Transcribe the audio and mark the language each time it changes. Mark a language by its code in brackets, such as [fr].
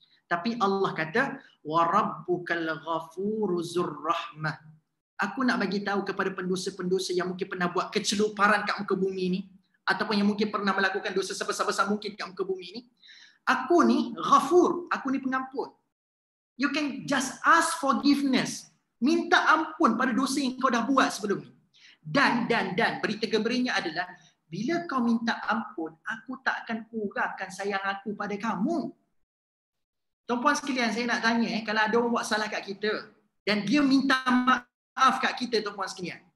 [ms] Tapi Allah kata, [ar] wa rabbukal ghafuru zurrahmah. [ms] Aku nak bagi tahu kepada pendosa-pendosa yang mungkin pernah buat keceluparan kat muka bumi ni, ataupun yang mungkin pernah melakukan dosa sebesar-besar mungkin kat muka bumi ni. Aku ni ghafur, aku ni pengampun. [en] You can just ask forgiveness. [ms] Minta ampun pada dosa yang kau dah buat sebelum ni. Dan berita gembiranya adalah bila kau minta ampun, aku tak akan kurangkan sayang aku pada kamu. Tuan-puan sekalian, saya nak tanya, kalau ada orang buat salah kat kita dan dia minta maaf kat kita, tuan-puan sekalian.